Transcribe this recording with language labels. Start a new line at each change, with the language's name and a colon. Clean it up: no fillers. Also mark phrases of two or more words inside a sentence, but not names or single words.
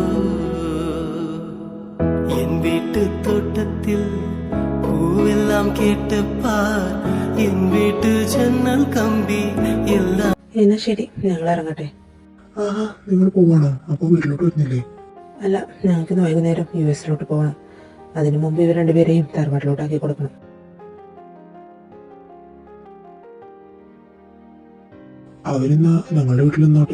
Tamil: என் வீட்டு தோட்டத்தில் பூவெல்லாம் கேட்டு பார், என் வீட்டு ஜன்னல் கம்பி எல்லாம்.
Malayalam: എന്നാ ശരി, ഞങ്ങൾ ഇറങ്ങട്ടെ. ആഹാ, നിങ്ങൾ പോവാണോ? അപ്പൊ വീട്ടിലോട്ട് വരുന്നില്ലേ? അല്ല, ഞങ്ങൾക്കിന്ന് വൈകുന്നേരം US പോകണം. അതിനു മുമ്പ് ഇവർ രണ്ടുപേരെയും തറവാട്ടിലോട്ടാക്കി കൊടുക്കണം. അവരെന്നാ ഞങ്ങളുടെ വീട്ടിൽ നിന്നോട്ടെ.